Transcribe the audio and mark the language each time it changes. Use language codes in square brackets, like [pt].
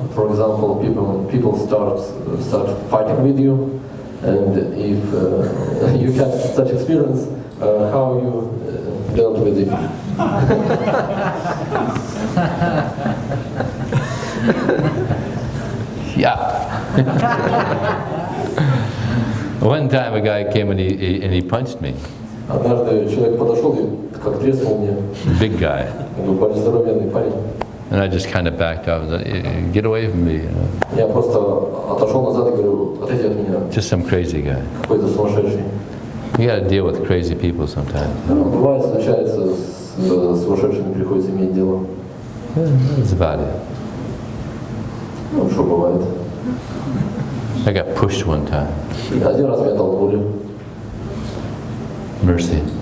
[en] For example, people start fighting with you, and if you had such experience, how you dealt with it? Yeah. One time a guy came and he punched me. [ru] Однажды человек подошел и как треснул мне. [en] Big guy. [ru] Более здоровенный парень. [en] And I just kind of backed off. Get away from me. You know? [ru] Я просто отошел назад и говорю, отойди от меня. [en] Just some crazy guy. [ru] Какой-то сумасшедший. [en] You got to deal with crazy people sometimes. [ru] Бывает, случается, с сумасшедшими приходится иметь дело. [en] That's about it. [ru] Ну, что бывает. [en] I got pushed one time. [ru] Один раз меня толкнули. [en] Mercy.